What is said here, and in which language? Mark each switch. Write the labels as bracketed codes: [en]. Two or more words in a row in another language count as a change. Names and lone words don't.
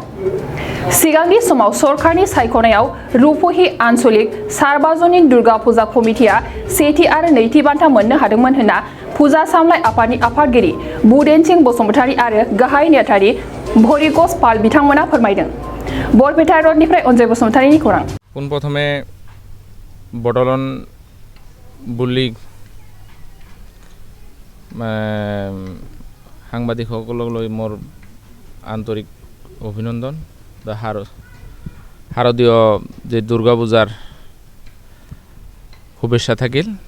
[brx] सिगांनि समाव सरकारनि सायख'नायाव रुपहि आन्सलिक सार्वजनिक दुर्गा फुजा कमिटिया सेथि आरो नैथि बान्था मोननो हादोंमोन होनना फुजा सामलाय आफादनि आफादगिरि बुदेनसिं बसुमतारी आरो गाहाय नेहाथारि भरिकस पाल बिथांमोना फोरमायदों। बरपेटा रडनिफ्राय अनजय बसुमतारीनि खौरां। [as] পোনপ্ৰথমে বটলন বুলি সাংবাদিকসকললৈ মোৰ আন্তৰিক অভিনন্দন শাৰদীয় যে দুৰ্গা পূজাৰ শুভেচ্ছা থাকিল।